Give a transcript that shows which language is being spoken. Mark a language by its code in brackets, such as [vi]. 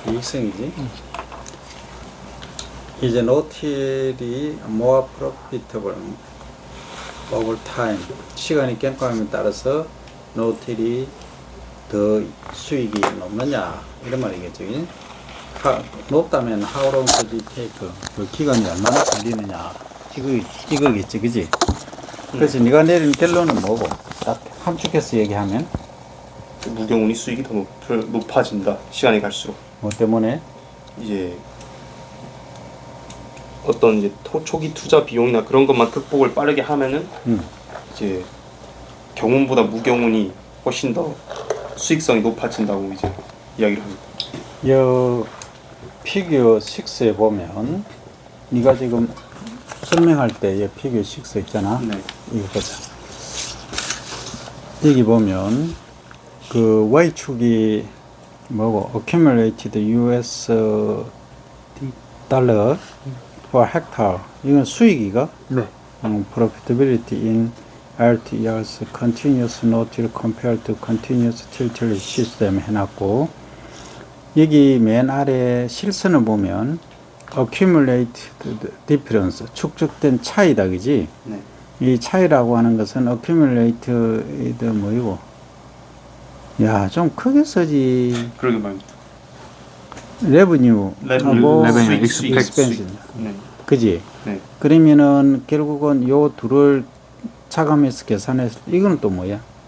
[ko] 이익성이지. 이제 no-till이 [en] more profitable over time, [ko] 시간이 경과함에 따라서 no-till이 더 수익이 높느냐 이런 말이겠죠. 높다면 [en] how long does it take? [ko] 그 기간이 얼마나 걸리느냐 이거겠지, 그지? 그래서 네가 내린 결론은 뭐고? 딱 함축해서 얘기하면 무경운이 수익이 더 높아진다. 시간이 갈수록. 뭐 때문에? 이제 어떤 이제 초기 투자 비용이나 그런 것만 극복을 빠르게 하면은 이제 경운보다 무경운이 훨씬 더 수익성이 높아진다고 이제 이야기를 합니다. 여 피규어 6에 보면 네가 지금 설명할 때 이 피규어 6 있잖아. 네. 이거 보자. 여기 보면 그 Y축이 뭐고 accumulated US 달러 [en] per hectare [ko] 이건 수익이가 네. [en] profitability in RTR's continuous no-till compared to continuous till system [ko] 해놨고 여기 맨 아래 실선을 보면 [en] accumulated difference [ko] 축적된 차이다 그지? 네. 이 차이라고 하는 것은 accumulated 뭐이고 야 좀 크게 써지 그러게 말입니다. [en] revenue 하고 revenue, expense [ko] 네. 그지? 네. 그러면은 결국은 요 둘을 차감해서 계산했을 때 이거는 또 뭐야?